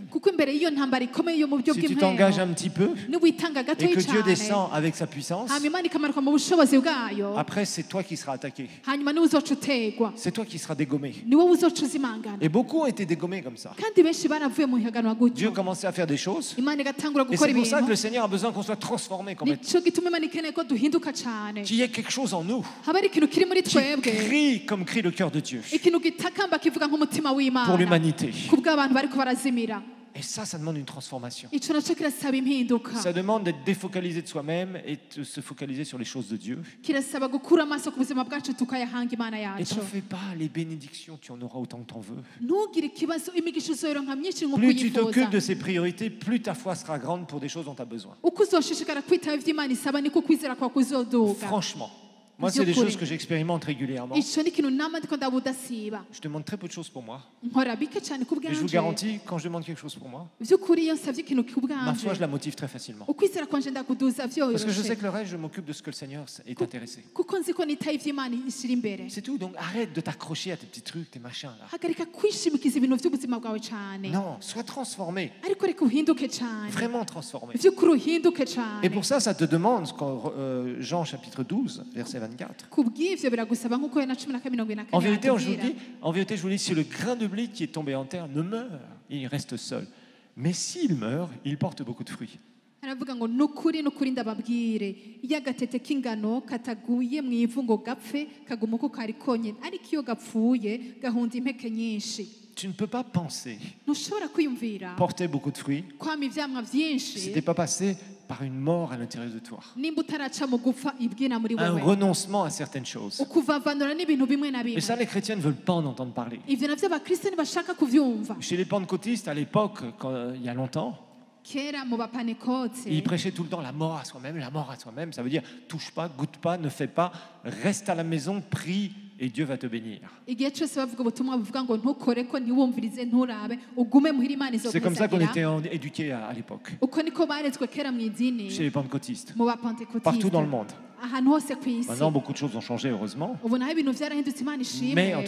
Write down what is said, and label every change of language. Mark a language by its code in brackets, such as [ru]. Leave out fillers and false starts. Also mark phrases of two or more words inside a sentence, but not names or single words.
[rn] kuko imbere y'iyo ntambara ikomeye yo mu buryo [fr] si tu t'engages [rn] bw'impweno [fr] un petit peu [rn] niwitanga [fr] et [rn] gatoya [fr] que Dieu [rn] cane [fr] descend avec sa puissance, [rn] hanyuma imana ikamanuka mu bushobozi bwayo [fr] après c'est toi qui seras attaqué. [rn] hanyuma niwe uzoca utegwa [fr] C'est toi qui seras dégommé. [rn] ni wowe uzoca uzimangana [fr] Et beaucoup ont été dégommés comme ça. [rn] kandi benshi baravuye mu higanwa [fr] Dieu [rn] gutyo [fr] commençait à faire des choses. [rn] imana igatangura [fr] Et [rn] gukora [fr] c'est pour ça que [rn] ibintu [fr] le Seigneur a besoin qu'on soit transformé, [rn] nico gituma imana ikeneye ko duhinduka cane [fr] qu'il y ait quelque chose en nous [rn] haba ari ikintu kiri muri [fr] qui [rn] twebwe [fr] crie comme crie le cœur de Dieu [rn] ikintu gitakamba kivuga nk'umutima [fr] pour [rn] w'imana [fr] l'humanité. [rn] ku bw'abantu bariko barazimira [fr] Et ça demande une transformation. [rn] ico naco kirasaba impinduka [fr] Ça demande d'être défocalisé de soi-même et de se focaliser sur les choses de Dieu. [rn] kirasaba gukura amaso ku buzima bwacu tukayahanga imana [fr] Et [rn] yacu [fr] t'en fais pas, les bénédictions, tu en auras autant que t'en veux. [rn] ntugire ikibazo imigisha uzoyironka myinshi nk'uko [fr] Plus tu [rn] uyifuza [fr] t'occupes de ces priorités, plus ta foi sera grande pour des choses dont tu as besoin. [rn] uko uzoshishikara kwitaba ivyo imana isaba niko kwizera kwawe kuzoduga [fr] Franchement. Moi, c'est des choses que j'expérimente régulièrement. [rn] ico ni ikintu nama ndiko ndabudasiba [fr] Je demande très peu de choses pour moi. [rn] nkora bike cane ku [fr] Et je vous [rn] bwanje [fr] garantis, quand je demande quelque chose pour moi, [rn] vy'ukuri iyo nsavye ikintu ku [fr] ma foi, je [rn] bwanje [fr] la motive très facilement. [rn] ukwizera kwanje ndakuduza [fr] Parce que je sais [rn] vyoroshe [fr] que le reste, je m'occupe de ce que le Seigneur est intéressé. [rn] kuko nzi ko nitaye ivyo imana ishira imbere [fr] C'est tout. Donc arrête de t'accrocher à tes petits trucs, tes machins là. [rn] hagarika kwishimikiza ibintu vy'ubuzima bwawe cane [fr] Non, sois transformé. [rn] ariko reka uhinduke cane [fr] Vraiment transformé. [rn] vy'ukuri uhinduke [fr] Et [rn] cane [fr] pour ça te demande, quand, Jean chapitre 12, verset 24. [rn] kubw'ivyo biragusaba nk'uko na 10:24 [fr] En vérité, [rn] atubwira. [fr] je vous dis, si le grain de blé qui est tombé en terre ne meurt, il reste seul. Mais s'il meurt, il porte beaucoup de fruits. [rn] aravuga ngo nukuri ndababwire iyo agatete k'ingano kataguye mu ivu ngo gapfe kaguma uko kari konyene ariko iyo gapfuye gahunda impeke nyinshi [fr] Tu ne peux pas penser [rn] ntushobora kwiyumvira [fr] porter beaucoup de fruits [rn] kwama ivyamwa [fr] si [rn] vyinshi [fr] tu n'es pas passé par une mort à l'intérieur de toi. [rn] nimba utaraca mu gupfa ibwina muri [fr] Un [rn] wewe [fr] renoncement à certaines choses. [rn] ukuvavanura n'ibintu bimwe na [fr] Et ça, [rn] bimwe [fr] les chrétiens ne veulent pas en entendre parler. [rn] ivyo navyo abakristo ntibashaka kuvyumva [fr] Chez les pentecôtistes, à l'époque, il y a longtemps, [rn] kera mu bapanekotse [fr] ils prêchaient tout le temps la mort à soi-même, la mort à soi-même. Ça veut dire touche pas, goûte pas, ne fais pas, reste à la maison, prie et Dieu va te bénir. [rn] igihe cyose bavuga ubutumwa buvuga ngo ntukore ko ntiwumvirize nturabe ugume muhira imana [fr] C'est comme ça qu'on [rn] izokuzagira [fr] était éduqués à l'époque, [rn] uko niko barezwe kera mu idini [fr] chez les pentecôtistes, [rn] mu [fr] partout [rn] bapantekotiste [fr] dans le monde. [rn] ahantu hose ku isi [fr] Maintenant, beaucoup de choses ont changé, heureusement. [rn] ubu naho ibintu vyarahindutse imana [fr] Mais en tout